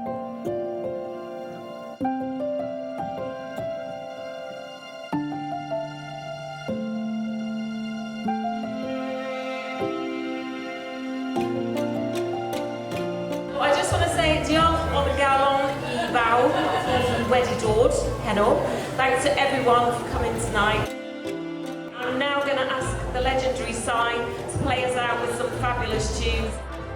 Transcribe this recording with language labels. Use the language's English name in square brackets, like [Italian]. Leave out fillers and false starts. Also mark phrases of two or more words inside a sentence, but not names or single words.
[English] I just want to say [Welsh] diolch o galon I fawr I wedi dod heno. [English] Thanks to everyone for coming tonight. I'm now going to ask the legendary Sai to play us out with some fabulous tunes.